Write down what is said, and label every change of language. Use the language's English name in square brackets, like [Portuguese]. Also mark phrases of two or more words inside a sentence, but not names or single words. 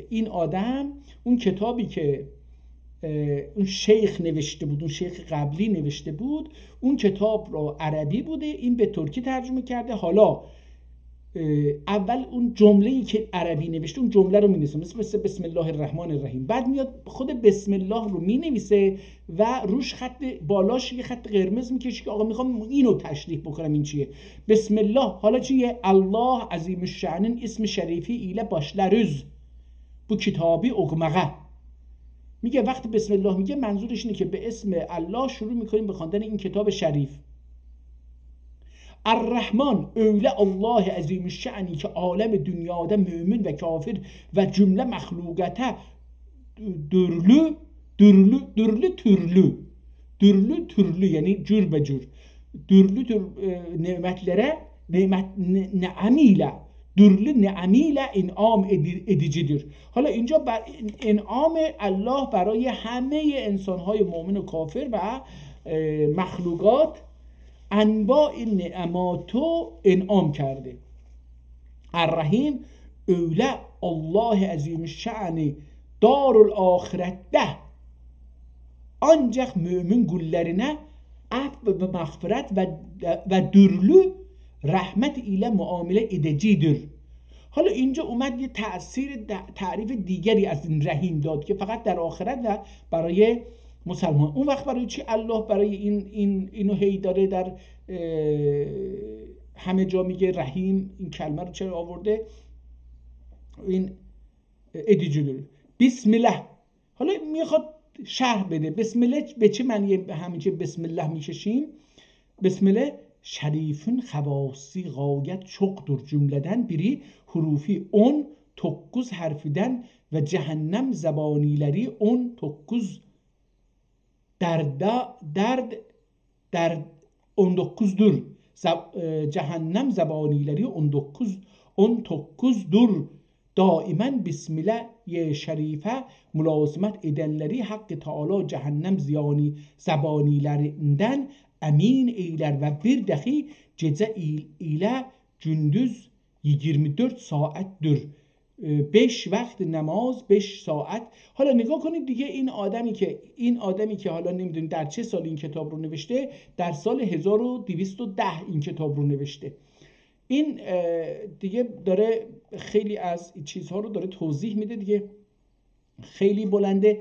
[Persian] این آدم اون کتابی که اون شیخ نوشته بود، اون شیخ قبلی نوشته بود، اون کتاب رو عربی بوده، این به ترکی ترجمه کرده. حالا اول اون جمله‌ای که عربی نوشته اون جمله رو می‌نویسه، مثل [Arabic] بسم الله الرحمن الرحیم. [Persian] بعد میاد خود [Arabic] بسم الله [Persian] رو می‌نویسه و روش خط بالاش یه خط قرمز می‌کشه که آقا می‌خوام اینو تشریح بکنم. این چیه؟ بسم الله. حالا چیه؟ [Turkish] Allah azimüşşan ism-i şerifi ile başlarız bu kitabı okumağa. [Persian] میگه وقتی [Arabic] بسم الله [Persian] میگه منظورش اینه که به اسم الله شروع می‌کنیم به خواندن این کتاب شریف. [Turkish] الرحمن öyle Allah azimüşşani ki alem dünyada mümin ve kafir ve cümle mahlukata türlü yani cür be cür türlü nimetlere ni'amiyle türlü ni'amiyle inam edicidir. [Persian] حالا اینجا بر انعام الله برای همه انسان‌های مؤمن و کافر و مخلوقات انواع نعماتو انعام کرده. [Turkish] الرحیم öyle Allah azimüşşani darul ahirette ancak mümin kullarına af ve mağfiret ve dürlü rahmet ile muamele edicidir. [Persian] حالا اینجا اومد یه تعریف دیگری از این رحیم داد که فقط در آخرت و برای مسلمان. اون وقت برای چی الله برای اینو هی داره در همه جا میگه رحیم؟ این کلمه رو چرا آورده؟ این ادیجلو [Arabic] بسم الله. [Persian] حالا میخواد شرح بده [Arabic] بسم الله [Persian] به چه معنی همیشه [Arabic] بسم الله [Persian] میکشیم؟ [Arabic] بسم الله [Turkish] şerifin havasi gayet çoktur cümleden biri hurufi 19 harfiden ve cehennem zebanileri 19 در 19'dur. Cehennem zebanileri 19'dur. Daimen Bismillah-i Şerife mülazimet edenleri Hakkı Teala cehennem zebanilerinden emin eyler ve bir dahi gece ile gündüz 24 saattir. [Persian] 5 وقت نماز 5 ساعت. حالا نگاه کنید دیگه این آدمی که حالا نمیدونید در چه سال این کتاب رو نوشته، در سال 1210 این کتاب رو نوشته. این دیگه داره خیلی از چیزها رو داره توضیح میده دیگه، خیلی بلنده.